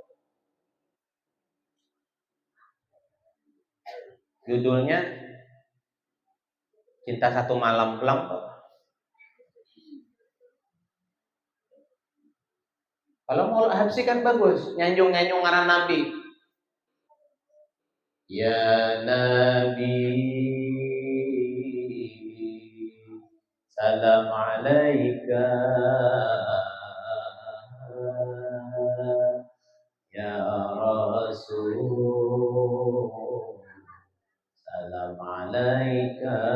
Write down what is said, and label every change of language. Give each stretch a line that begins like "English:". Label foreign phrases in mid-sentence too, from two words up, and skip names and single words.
Indonesian: Judulnya Cinta Satu Malam Pulang. Kalau mau habsi kan bagus, nyanjung-nyanjung ngaran Nabi.
Arabic: يا نبي سلام عليك. يا رسول سلام عليك.